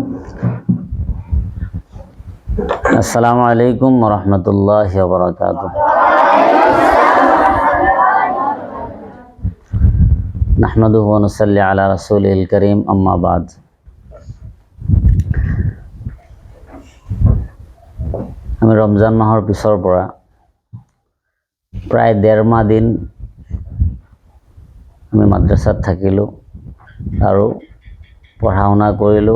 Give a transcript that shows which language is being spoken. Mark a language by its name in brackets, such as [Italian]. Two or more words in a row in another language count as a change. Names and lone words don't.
[Arabic] السلام عليكم ورحمة الله وبركاته. نحمده ونصلي على رسوله الكريم، أما بعد. [Assamese] আমি ৰমজান মাহৰ পিছৰ পৰা প্ৰায় ১.৫ মাহ দিন আমি মাদ্ৰাসাত থাকিলোঁ আৰু পঢ়া শুনা কৰিলোঁ।